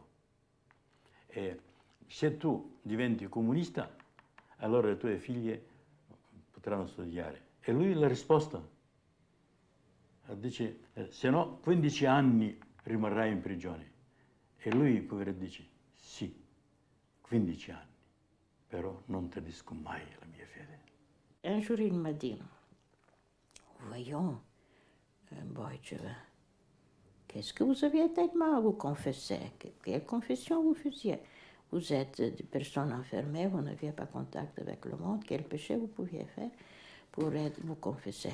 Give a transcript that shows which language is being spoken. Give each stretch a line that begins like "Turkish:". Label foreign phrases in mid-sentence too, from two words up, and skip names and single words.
Italian: E se tu diventi comunista, allora le tue figlie potranno studiare. E lui la risposta dice, se no 15 anni rimarrai in prigione. E lui, povero, dice, sì, 15 anni, però non tradisco mai la mia fede.
French: Un jour, il m'a dit, voyons, Boycheva, qu'est-ce que vous aviez tellement à vous confesser? Quelle confession vous faisiez? Vous êtes des personnes enfermées, vous n'aviez pas contact avec le monde. Quel péché vous pouviez faire pour vous confesser?